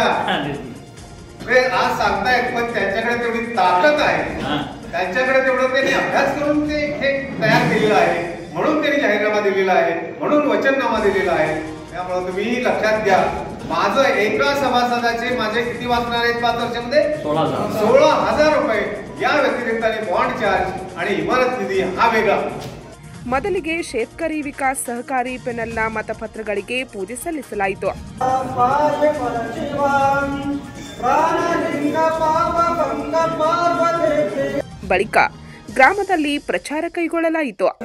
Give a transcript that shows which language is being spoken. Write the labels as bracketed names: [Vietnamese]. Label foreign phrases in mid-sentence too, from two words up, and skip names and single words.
[Marathi] आज सांगतायत, पण त्यांच्याकडे तेवढी ताकद आहे, त्यांच्याकडे तेवढं त्यांनी अभ्यास करून ते हे तयार केलेलं आहे, म्हणून त्यांनी जाहीरनामा दिलेला आहे, म्हणून वचननामा दिलेला आहे. त्यामुळे तुम्ही लक्षात घ्या, माझं एका सभासदाचे माझे किती वाचणार आहेत 5 वर्षामध्ये? 16,000 रुपये. या व्यतिरिक्त बॉन्ड चार्ज आणि इमारत निधी हा वेगळा. [Kannada] ಮೊದಲಿಗೆ ಶೇತಕರಿ ವಿಕಾಸ್ ಸಹಕಾರಿ ಪೆನಲ್ನ ಮತಪತ್ರಗಳಿಗೆ ಪೂಜೆ ಸಲ್ಲಿಸಲಾಯಿತು. ಬಳಿಕ ಗ್ರಾಮದಲ್ಲಿ ಪ್ರಚಾರ ಕೈಗೊಳ್ಳಲಾಯಿತು.